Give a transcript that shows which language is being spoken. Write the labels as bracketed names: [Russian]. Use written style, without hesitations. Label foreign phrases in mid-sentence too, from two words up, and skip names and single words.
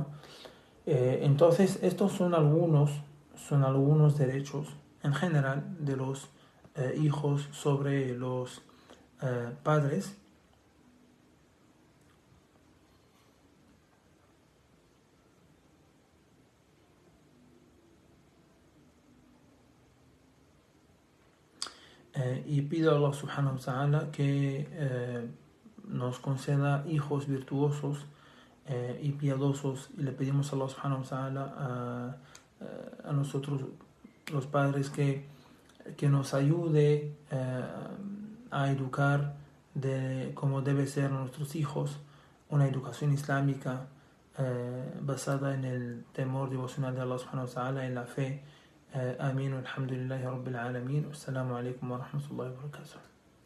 [Spanish] Entonces, estos son algunos derechos en general de los hijos sobre los padres. Y pido a Allah [Arabic] سبحانه وتعالى [Spanish] que nos conceda hijos virtuosos y piadosos, y le pedimos a Allah [Arabic] سبحانه وتعالى [Spanish] a nosotros los padres que nos ayude a educar como debe ser nuestros hijos, una educación islámica basada en el temor devocional de Allah [Arabic] سبحانه وتعالى, [Spanish] en la fe. [Arabic] آمين والحمد لله رب العالمين والسلام عليكم ورحمة الله وبركاته.